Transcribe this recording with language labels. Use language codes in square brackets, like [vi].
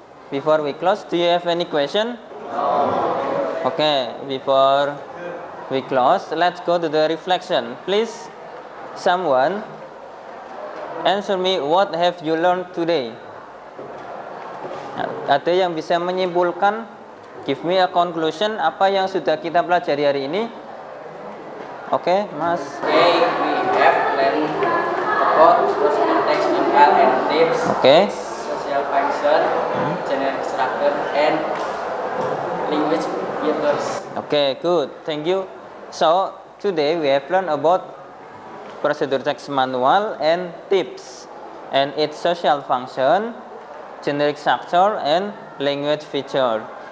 [en] Before we close, do you have any question? No. Okay. Before we close, let's go to the reflection. Please, someone answer me, what have you learned today? [id] Ada yang bisa menyimpulkan? [en] Give me a conclusion. [id] Apa yang sudah kita pelajari hari ini? Oke, Mas. [en] Today we have learned about personal text manual and tips. Okay. Social function, generic structure, and language features. Okay, good. Thank you. So, today we have learned about procedure text manual and tips, and its social function, generic structure, and language feature.